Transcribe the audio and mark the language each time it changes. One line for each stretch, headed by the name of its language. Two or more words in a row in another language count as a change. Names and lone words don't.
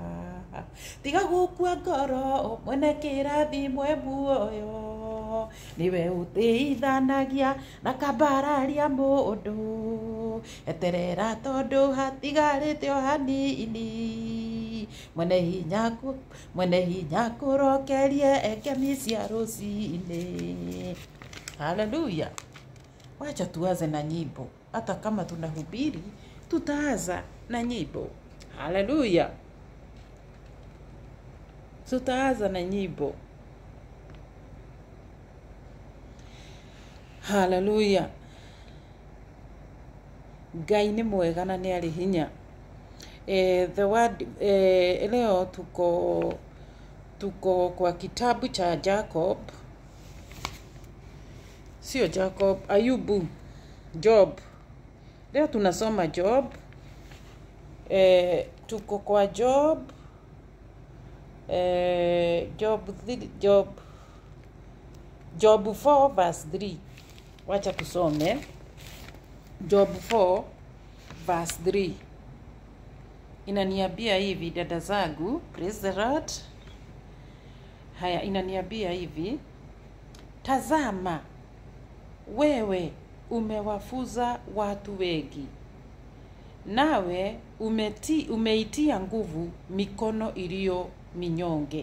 Kikuyu: Tiga gukua ngoro mwene kirathimwe muoyo niwe utiithanagia na kambararia mundu eterera tondu hatigarite o hanini mwene hinya kurokerie ekemi cia rucini.
Swahili: Hallelujah. Wacha tuanze na nyimbo, hata kama tunahubiri tutaanza na nyimbo. Hallelujah. Tutaanza na nyimbo. Hallelujah.
Kikuyu: Ngai ni mwega na ni ari hinya.
English: The word
Swahili: leo tuko kwa kitabu cha Jacob. Sio Jacob, Ayubu, Job. Leo tunasoma Job. Tuko kwa Job.
English: Job 4 verse 3.
Swahili: Wacha tusome Job 4 verse 3. Inaniambia hivi dada zangu,
English: praise the Lord.
Swahili: Haya, inaniambia hivi: tazama, wewe umewafuza watu wengi, nawe umeitia nguvu mikono iliyo minyonge.